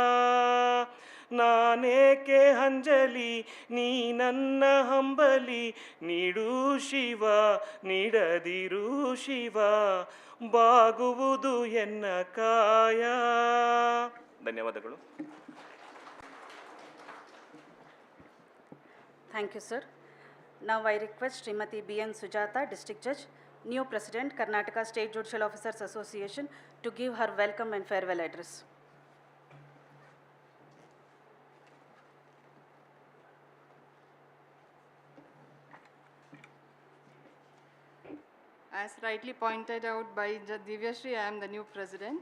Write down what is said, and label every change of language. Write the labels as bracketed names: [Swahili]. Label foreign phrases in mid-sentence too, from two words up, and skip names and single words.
[Kannada] ನಾನೇಕೆ ಹಂಜಲಿ ನೀ ನನ್ನ ಹಂಬಲಿ, ನೀಡು ಶಿವ ನೀಡದಿರು ಶಿವ, ಬಾಗುವುದು ಎನ್ನ ಕಾಯ. ಧನ್ಯವಾದಗಳು. [English] Thank you, sir. Now I request Srimati B.N. Sujata, District Judge, new President, Karnataka State Judicial Officers Association, to give her welcome and farewell address. As rightly pointed out by Divya Shri, I am the new President.